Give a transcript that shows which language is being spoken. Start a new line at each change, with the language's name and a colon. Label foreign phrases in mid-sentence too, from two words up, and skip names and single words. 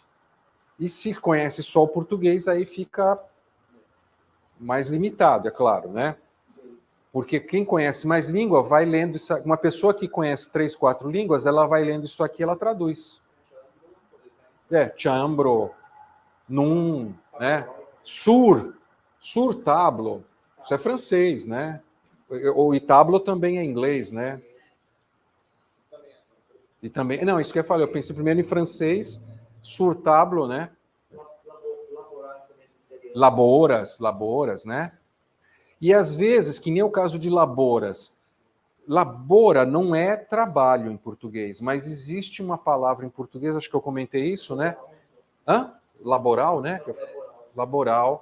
Portuguese: E se conhece só o português, aí fica mais limitado, é claro, né? Porque quem conhece mais língua vai lendo isso. Uma pessoa que conhece 3, 4 línguas, ela vai lendo isso aqui, ela traduz. Chambro, num, né?
Esperanto: Sur tablo,
Portuguese: isso é francês, né? O tablo também é inglês, né? E também, não, isso que eu falei, eu pensei primeiro em francês,
Esperanto: sur tablo,
Portuguese: né? Laboras, né? E às vezes, que nem o caso de laboras, labora não é trabalho em português, mas existe uma palavra em português, acho que eu comentei isso, né? Hã? Laboral, né? Laboral.